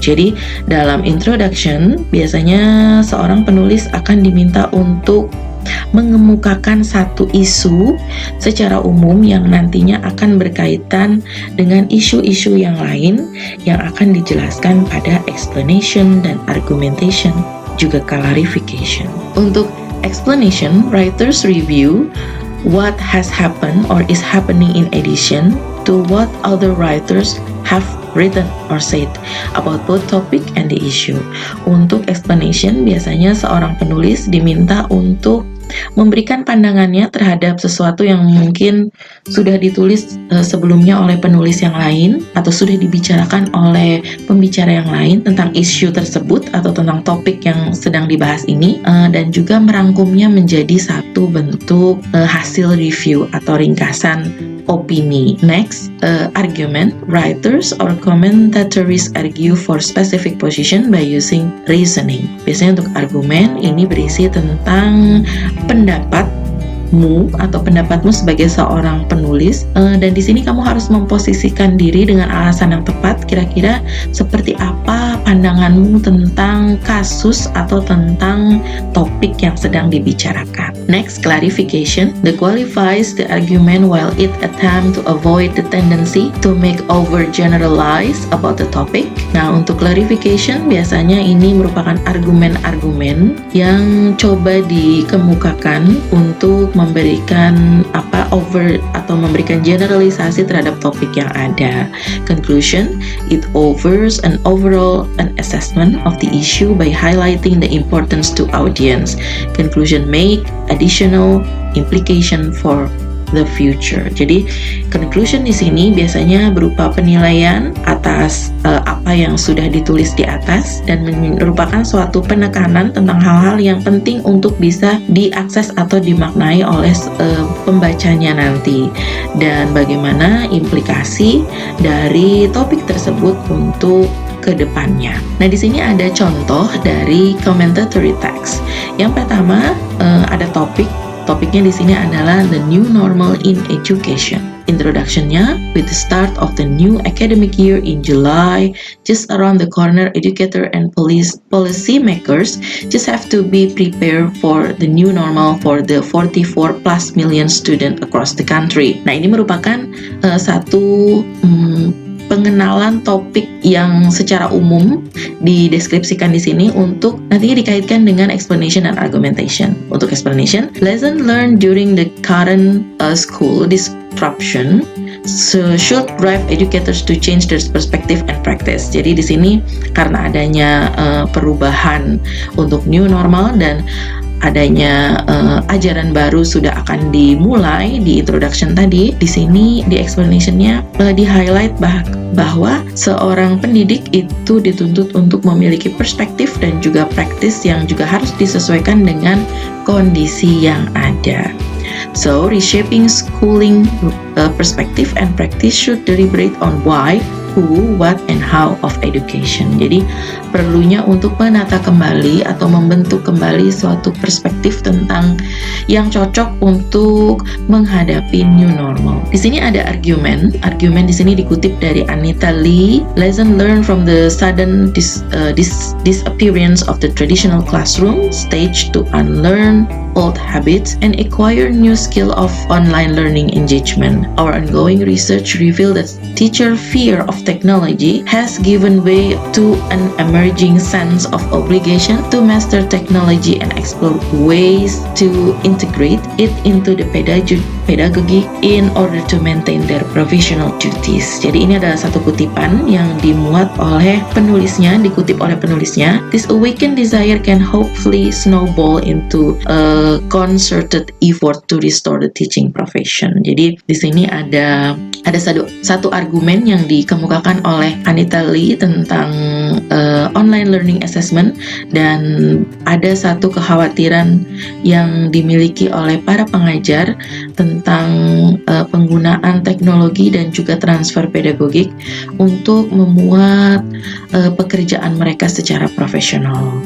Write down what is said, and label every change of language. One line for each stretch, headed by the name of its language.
Indonesian: Jadi dalam introduction biasanya seorang penulis akan diminta untuk mengemukakan satu isu secara umum yang nantinya akan berkaitan dengan isu-isu yang lain yang akan dijelaskan pada explanation dan argumentation, juga clarification. Untuk
English: explanation, writers review what has happened or is happening in addition to what other writers have written or said about both topic and the issue.
Indonesian: Untuk explanation, biasanya seorang penulis diminta untuk memberikan pandangannya terhadap sesuatu yang mungkin sudah ditulis sebelumnya oleh penulis yang lain atau sudah dibicarakan oleh pembicara yang lain tentang isu tersebut atau tentang topik yang sedang dibahas ini, dan juga merangkumnya menjadi satu bentuk hasil review atau ringkasan opini.
English: Next, argument. Writers or commentators argue for specific position by using reasoning.
Indonesian: Biasanya untuk argumen ini berisi tentang pendapatmu atau pendapatmu sebagai seorang penulis, dan di sini kamu harus memposisikan diri dengan alasan yang tepat. Kira-kira seperti apa pandanganmu tentang kasus atau tentang topik yang sedang dibicarakan.
English: Next, clarification. That qualifies the argument while it attempt to avoid the tendency to make overgeneralize about the topic.
Indonesian: Nah, untuk clarification biasanya ini merupakan argumen-argumen yang coba dikemukakan untuk memberikan over atau memberikan generalisasi terhadap topik yang ada.
English: Conclusion, it offers an overall assessment of the issue by highlighting the importance to audience. Conclusion make additional implication for the future.
Indonesian: Jadi conclusion di sini biasanya berupa penilaian atas apa yang sudah ditulis di atas dan merupakan suatu penekanan tentang hal-hal yang penting untuk bisa diakses atau dimaknai oleh pembacanya nanti, dan bagaimana implikasi dari topik tersebut untuk kedepannya. Nah, di sini ada contoh dari commentatory text. Yang pertama ada topiknya di sini adalah
English: the new normal in education. Introduction-nya, with the start of the new academic year in July, just around the corner, educator and policy makers just have to be prepared for the new normal for the 44 plus million student across the country.
Indonesian: Nah, ini merupakan satu pengenalan topik yang secara umum dideskripsikan di sini untuk nantinya dikaitkan dengan explanation dan argumentation. Untuk
English: explanation, lesson learned during the current school disruption should drive educators to change their perspective and practice.
Indonesian: Jadi di sini karena adanya perubahan untuk new normal dan adanya ajaran baru sudah akan dimulai di introduction tadi, di sini di explanation-nya di highlight bahwa seorang pendidik itu dituntut untuk memiliki perspektif dan juga praktis yang juga harus disesuaikan dengan kondisi yang ada.
English: So, reshaping schooling perspective and practice should deliberate on why, who, what, and how of education.
Indonesian: Jadi perlunya untuk menata kembali atau membentuk kembali suatu perspektif tentang yang cocok untuk menghadapi new normal. Di sini ada argumen di sini dikutip dari Anita Lee.
English: Lesson learned from the sudden disappearance of the traditional classroom stage to unlearn old habits and acquire new skill of online learning engagement. Our ongoing research revealed that teacher fear of technology has given way to an emerging sense of obligation to master technology and explore ways to integrate it into the pedagogy in order to maintain their professional duties.
Indonesian: Jadi ini adalah satu kutipan yang dimuat oleh penulisnya, dikutip oleh penulisnya.
English: This awakened desire can hopefully snowball into a concerted effort to restore the teaching profession.
Indonesian: Jadi di sini ada satu argumen yang dikemukakan oleh Anita Lee tentang online learning assessment, dan ada satu kekhawatiran yang dimiliki oleh para pengajar tentang penggunaan teknologi dan juga transfer pedagogik untuk memuat pekerjaan mereka secara profesional.